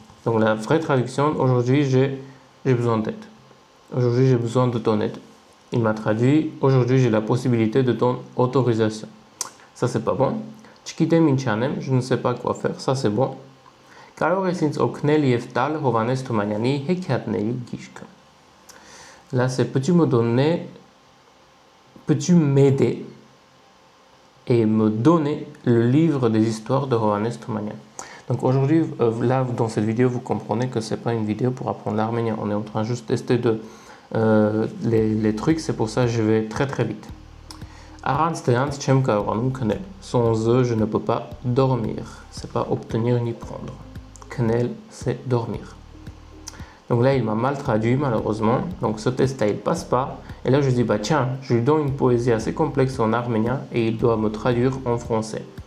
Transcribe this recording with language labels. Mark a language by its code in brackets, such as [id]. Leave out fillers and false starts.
[fr] Donc, la vraie traduction, aujourd'hui, j'ai besoin d'aide. Aujourd'hui, j'ai besoin de ton aide. Il m'a traduit, aujourd'hui, j'ai la possibilité de ton autorisation. Ça, c'est pas bon. [hy] Chikite Minchanem, [fr] je ne sais pas quoi faire. Ça, c'est bon. [hy] Կարող ես ինձ օգնել եւ տալ Հովհաննես Թումանյանի Հեքիաթների գիրքը. [fr] Là, c'est peux-tu me donner, peux-tu m'aider et me donner le livre des histoires de Hovhannes Toumanyan. Donc aujourd'hui, là, dans cette vidéo, vous comprenez que ce n'est pas une vidéo pour apprendre l'arménien. On est en train juste de tester les trucs, c'est pour ça que je vais très très vite. [hy] Առանց դրանց չեմ կարողանում քնել. [fr] Sans eux, je ne peux pas dormir. C'est pas obtenir ni prendre. Knel, c'est dormir. Donc là, il m'a mal traduit, malheureusement. Donc ce test-là, il passe pas. Et là, je dis, bah tiens, je lui donne une poésie assez complexe en arménien et il doit me traduire en français.